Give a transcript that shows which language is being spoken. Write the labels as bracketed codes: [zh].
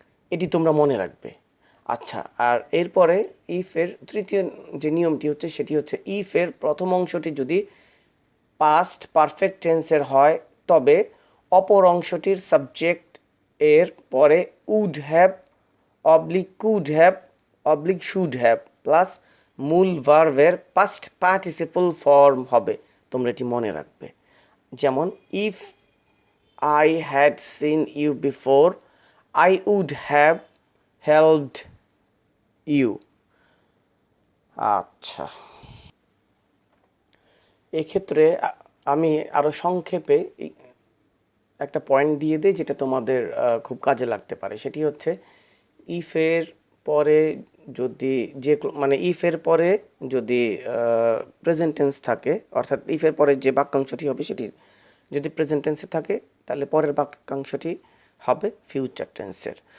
[bn] এটি তোমরা মনে রাখবে। আচ্ছা, আর এরপরে ইফের তৃতীয় যে নিয়মটি হচ্ছে সেটি হচ্ছে ইফের প্রথম অংশটি যদি পাস্ট পারফেক্ট টেন্সের হয় তবে অপর অংশটির সাবজেক্ট এর পরে would have oblique could have oblique should have plus মূল ভার্বের পাস্ট পার্টিসিপল ফর্ম হবে। তোমরা এটি মনে রাখবে। যেমন [en] If I had seen you before, I would have helped you. [bn] আচ্ছা, এক্ষেত্রে আমি আরও সংক্ষেপে একটা পয়েন্ট দিয়ে দিই যেটা তোমাদের খুব কাজে লাগতে পারে। সেটি হচ্ছে ইফের পরে যদি ইফের পরে যদি প্রেজেন্ট টেন্স থাকে, অর্থাৎ ইফের পরে যে বাক্যাংশটি হবে সেটি যদি প্রেজেন্ট টেন্সে থাকে তাহলে পরের বাক্যাংশটি হবে ফিউচার টেন্সের।